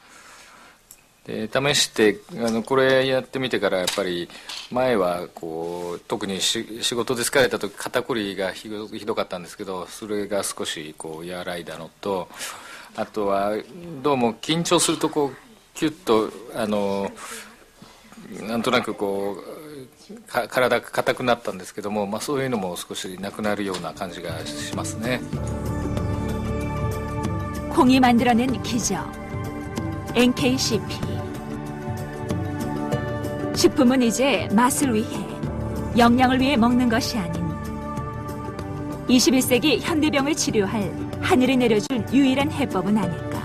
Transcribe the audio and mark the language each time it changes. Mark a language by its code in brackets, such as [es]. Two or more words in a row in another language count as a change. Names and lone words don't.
[ja] で試してこれやってみてからやっぱり前は特に仕事で疲れた時肩こりがひどかったんですけど、それが少し和らいだのと、あとはどうも緊張するとキュッとなんとなく体が硬くなったんですけども、そういうのも少しなくなるような感じがしますね。 [ko] 콩이 만들어낸 기적 NKCP. 식품은 이제 맛을 위해, 영양을 위해 먹는 것이 아닌 21세기 현대병을 치료할 하늘이 내려준 유일한 해법은 아니다.